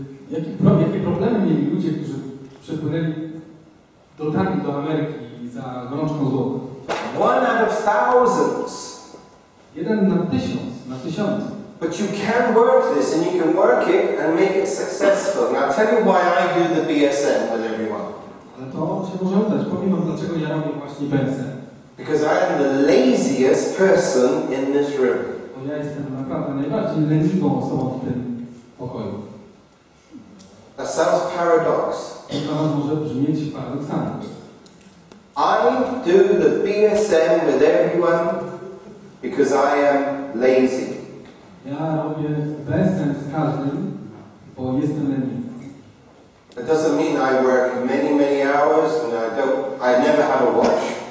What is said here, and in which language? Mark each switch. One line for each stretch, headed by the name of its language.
Polish: Jakie problemy mieli ludzie, którzy przepłynęli, dotarli do Ameryki za gorączką złota?
English: 1 out of thousands.
Polish: 1 na 1000, na tysiące.
English: But you can work this and you can work it and make it successful. And I'll tell you why I do the BSN with everyone.
Polish: Ale to się może udać. Powiem wam, dlaczego ja robię właśnie BSN.
English: Because I am the laziest person in this room.
Polish: Bo ja jestem naprawdę najbardziej leniwą osobą w tym pokoju.
English: That sounds paradox.
Polish: To może brzmieć paradoksalnie.
English: I do the BSN with everyone because I am lazy.
Polish: Ja robię BSN z każdym, bo jestem leniwy.
English: That doesn't mean I work many hours and I never have a watch.